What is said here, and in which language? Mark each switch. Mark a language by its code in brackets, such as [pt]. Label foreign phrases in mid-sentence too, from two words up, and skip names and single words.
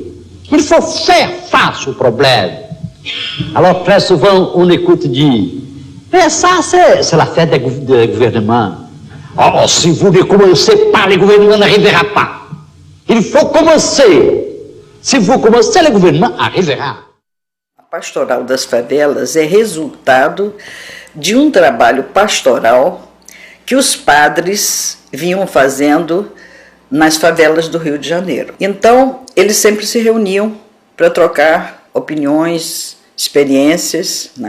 [fr] Il faut faire face au problème. Alors, très souvent, on écoute dire, mais ça, c'est l'affaire des gouvernements. Oh, si vous ne commencez pas, le gouvernement n'arrivera pas. Il faut commencer. Se vous commencez, le gouvernement arriverá. [pt] A Pastoral das Favelas é resultado de um trabalho pastoral que os padres vinham fazendo nas favelas do Rio de Janeiro. Então, eles sempre se reuniam para trocar opiniões, experiências, né?